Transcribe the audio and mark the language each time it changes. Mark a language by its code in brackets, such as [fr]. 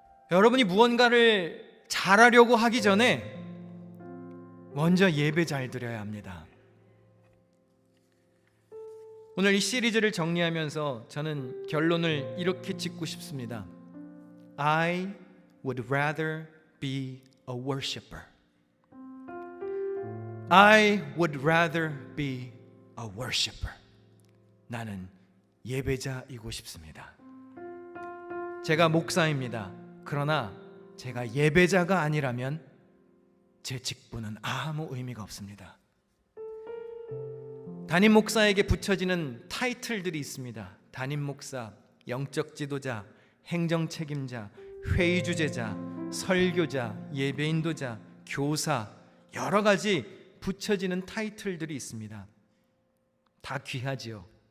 [ko] 여러분이 무언가를 잘하려고 하기 전에 먼저 예배 잘 드려야 합니다. 오늘 이 시리즈를 정리하면서 저는 결론을 이렇게 짓고 싶습니다. [en] I would rather be a worshiper. I would rather be a worshiper. [ko] 나는 예배자이고 싶습니다. 제가 목사입니다. 그러나 제가 예배자가 아니라면 제 직분은 아무 의미가 없습니다. 담임 목사에게 붙여지는 타이틀들이 있습니다. 담임 목사, 영적 지도자, 행정 책임자, 회의 주재자, 설교자, 예배 인도자, 교사, 여러 가지 붙여지는 타이틀들이 있습니다. 다 귀하지요.